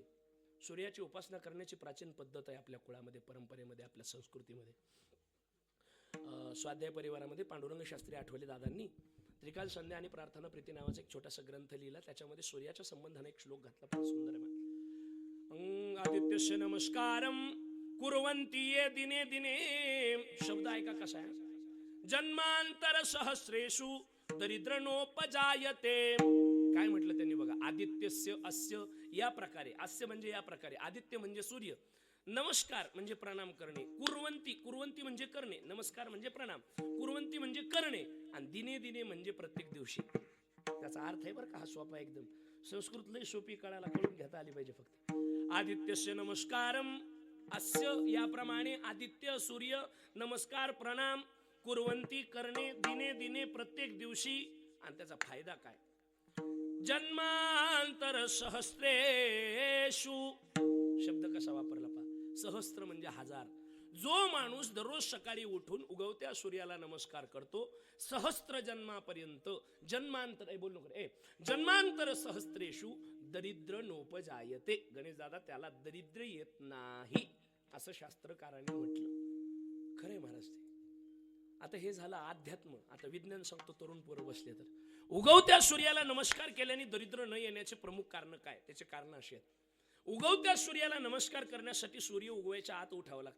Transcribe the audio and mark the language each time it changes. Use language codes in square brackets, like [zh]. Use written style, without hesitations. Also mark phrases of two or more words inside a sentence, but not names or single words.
[mr] सूर्याची उपासना करण्याची प्राचीन पद्धत आहे आपल्या कुळामध्ये, परंपरेमध्ये, आपल्या संस्कृतीमध्ये. स्वाध्याय परिवारामध्ये पांडुरंग शास्त्री आठवले दादांनी त्रिकाल संध्या आणि प्रार्थना प्रीती नावाचा एक छोटासा ग्रंथ लिहिला. त्याच्यामध्ये सूर्याच्या संबंधाने एक श्लोक घातला, फार सुंदर आहे. [sa] आदित्यस्य नमस्कारम कुर्वन्ति ये दिने दिने. [mr] शब्द ऐका कसा आहे. [sa] जन्मांतर सहस्रेषु दरिद्रनोपजायते. [mr] काय म्हटलं त्यांनी बघा. [sa] आदित्यस्य अस्य [mr] या प्रकारे. अस्य म्हणजे या प्रकारे. आदित्य म्हणजे सूर्य. नमस्कार म्हणजे प्रणाम करणे. कुर्वंती, कुर्वंती म्हणजे करणे. नमस्कार म्हणजे प्रणाम. कुर्वंती म्हणजे करणे. आणि [sa] दिने दिने [mr] म्हणजे प्रत्येक दिवशी. त्याचा अर्थ आहे बरं का हा सोपा एकदम. संस्कृत लय सोपी कळायला कळून घेता आली पाहिजे फक्त. [sa] आदित्यस्य नमस्कारम अस्य [mr] याप्रमाणे आदित्य सूर्य नमस्कार प्रणाम कुर्वंती करणे [sa] दिने दिने [mr] प्रत्येक दिवशी. आणि त्याचा फायदा काय. [sa] जन्मांतर सहस्रेषु. [mr] शब्द कसा वापरला पहा. सहस्त्र म्हणजे हजार. जो माणूस दररोज सकाळी उठून उगवत्या सूर्याला नमस्कार करतो सहस्त्र जन्मापर्यंत. जन्मांतर बोलू नको [sa] जन्मांतर सहस्रेषु दरिद्र नोपजायते. [mr] गणेश दादा त्याला दरिद्र येत नाही असं शास्त्रकारांनी म्हटलं. खरंय महाराज ते. आता हे झालं अध्यात्म. आता विज्ञान सांगतो. तरुण पोरं बसले तर उगवत्या सूर्याला नमस्कार केल्याने दरिद्र न येण्याचे प्रमुख कारण काय. त्याचे कारण असे आहेत. उगवत्या सूर्याला नमस्कार करण्यासाठी सूर्य उगवायच्या आत उठावं लागतं.